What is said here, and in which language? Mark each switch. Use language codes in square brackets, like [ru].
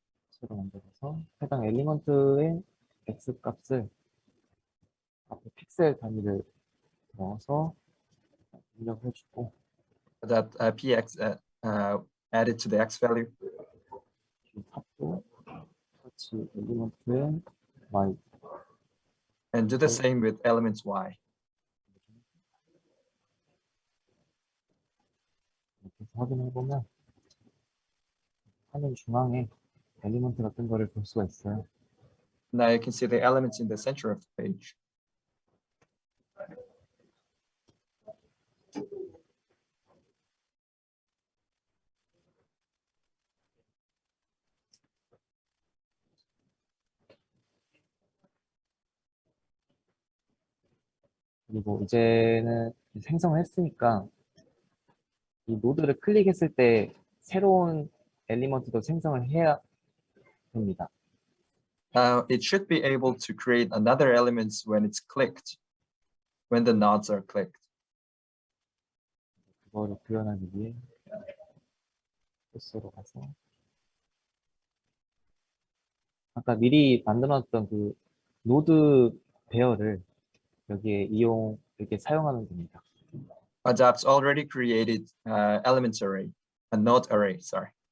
[ko] 새로 만들어서 해당 엘리먼트의 X 값을 앞에 픽셀 단위를 넣어서 입력해주고 [en] That px added to the x value. [ko] 이 탑도 같이 엘리먼트의 Y [en] And do the same with elements y. [ko] 이렇게 해서 확인해보면 화면 중앙에 엘리먼트가 뜬 거를 볼 수가 있어요. [en] Now you can see the elements in the center of the page. [ko] 그리고 이제는 생성을 했으니까 이 노드를 클릭했을 때 새로운 엘리먼트도 생성을 해야 됩니다. [en] It should be able to create another elements when it's clicked, when the nodes are clicked. [ko] 그거를 구현하기 위해 소스로 가서 아까 미리 만들어놨던 그 노드 배열을 여기에 이렇게 사용하면 됩니다. [en] Adapts already created elements array, a node array, sorry.